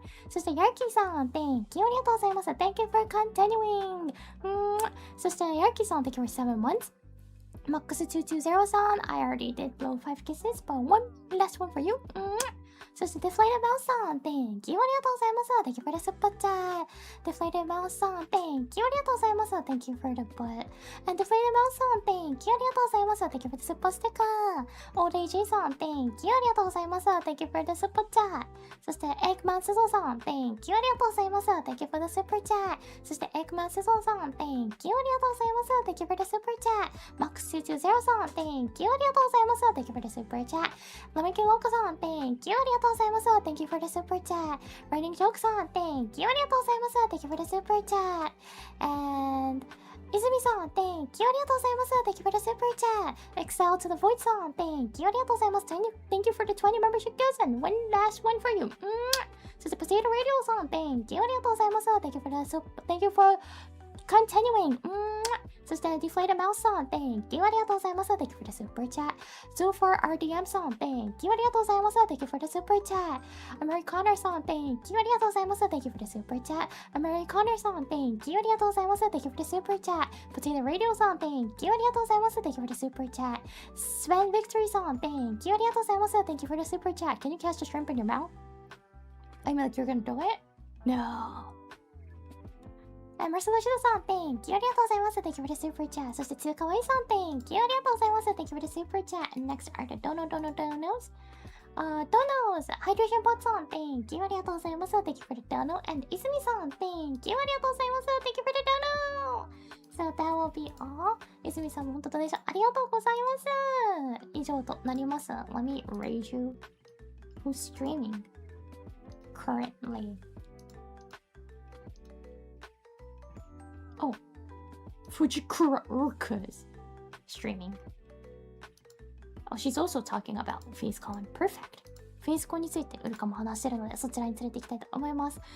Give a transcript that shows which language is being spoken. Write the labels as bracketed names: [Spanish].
[Japanese] そして、Yarki さん、 [English] Thank you [Japanese] ありがとうございます。 [English] Thank you for continuing. [Japanese] そして、 [English] Yarki さん、Thank you for 7 months. Max220 さん、I already did blow 5 kisses, but one last one for you. [Japanese] そして、 [English] Deflated Mouse さん、Thank you [Japanese] ありがとうございます。 [English] Thank you for the super chat. Deflated Mouse さん、Thank you [Japanese] ありがとうございます。 [English] Thank you for the butt. And Deflated Mouse さん、Thank you [Japanese] ありがとうございます。 [English] Thank you for the super sticker. [Japanese] Old AJ さん、 [English] Thank you [Japanese] ありがとうございます。 [English] Thank you for the super chat. [Japanese] そして、Eggman スゾさん、 [English] Thank you [Japanese] ありがとうございます。 [English] Thank you for the super chat. [Japanese] そして、Eggman スゾさん、 [English] Thank you [Japanese] ありがとうございます。 [English] Thank you for the super chat. Max220 さん、Thank you [Japanese] ありがとうございます。 [English] Thank you for the super chat. Lemon Loco さん、Thank you [Japanese] ありがとうございます。 [English] Thank you for the super chat. [Japanese] Writing Joke さん、 [English] Thank you [Japanese] ありがとうございます。 [English] Thank you for the super chat. [Japanese] And 泉さん、 [English] Thank you [Japanese] ありがとうございます。 [English] Thank you for the super chat. Excel to the Void さん、Thank you [Japanese] ありがとうございます。 [English] Thank you for the 20 membership gifts and one last one for you. [Japanese] そして Potato Radio さん、 [English] Thank you [Japanese] ありがとうございます。 [English] Thank you for continuing. [Japanese] そして [English] Deflated Mouse さん、Thank you [Japanese] ありがとうございます。 [English] Thank you for the super chat. So for RDM さん、Thank you [Japanese] ありがとうございます。 [English] Thank you for the super chat. Americaner さん、Thank you [Japanese] ありがとうございます。 [English] Thank you for the super chat. [Japanese] Americaner さん、 [English] Thank you [Japanese] ありがとうございます。 [English] Thank you for the super chat. Potato Radio さん、Thank you [Japanese] ありがとうございます。 [English] Thank you for the super chat. [Japanese] Sven Victory さん、 [English] Thank you [Japanese] ありがとうございます。 [English] Thank you for the super chat. Can you catch the shrimp in your mouth? I mean, like you're gonna do it? No. Marcelo さん、Thank you [Japanese] ありがとうございます。 [English] Thank you for the super chat. [Japanese] そして、 [English] つかわいさん、Thank you [Japanese] ありがとうございます。 [English] Thank you for the super chat. And next are the Donos. Hydration Pot さん、Thank you [Japanese] ありがとうございます。 [English] Thank you for the Dono. [Japanese] And 泉さん、 [English] Thank you [Japanese] ありがとうございます。 [English] Thank you for the Dono. So that will be all. [Japanese] 泉さんも本当ドネーションありがとうございます。以上となります。 [English] Let me raise you. Who's streaming currently? Oh, Fujikura Uruka is streaming. Oh, she's also talking about face calling. Perfect. [Japanese] フェイスコンについてウルカも話してるので、そちらに連れて行きたいと思います。